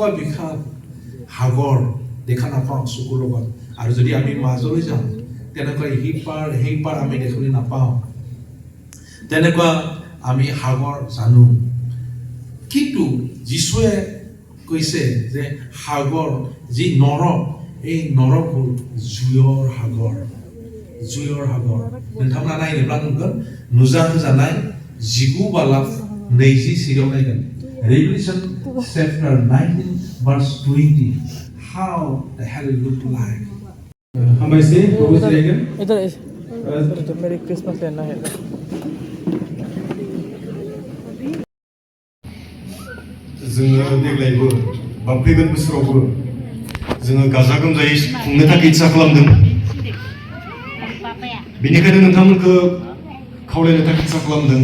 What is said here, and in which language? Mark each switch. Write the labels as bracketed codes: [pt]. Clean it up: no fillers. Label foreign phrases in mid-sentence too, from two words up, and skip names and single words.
[as] বিশাল সাগৰ দেখা নাপাওঁ চকুৰ লগত আৰু যদি আমি মাজলৈ যাওঁ তেনেকুৱা সেই পাৰ আমি দেখিবলৈ নাপাওঁ তেনেকুৱা আমি সাগৰ জানো কিন্তু যিশুৱে কৈছে যে সাগৰ যি নৰক এই নৰক হ'ল জুয়ৰ সাগৰ [brx] नोंथांमोना नायनोब्ला नुगोन नुजा होजानाय 19 बालाब 24 आव नायगोन [en] Revelation chapter 19 verse 20 how the hell look like [brx] हामबायसै प्रभु जिरायगोन [hi] इधर [en] Merry Christmas [hi] लेना है [brx] जोङो देग्लायबो बा फैगोन बोसोरावबो जोङो गाजा गोमजायै खुंनो थाखाय इच्छा खालामदों बेनिखायनो नोंथांमोनखौ खावलायनो थाखाय इच्छा खालामदों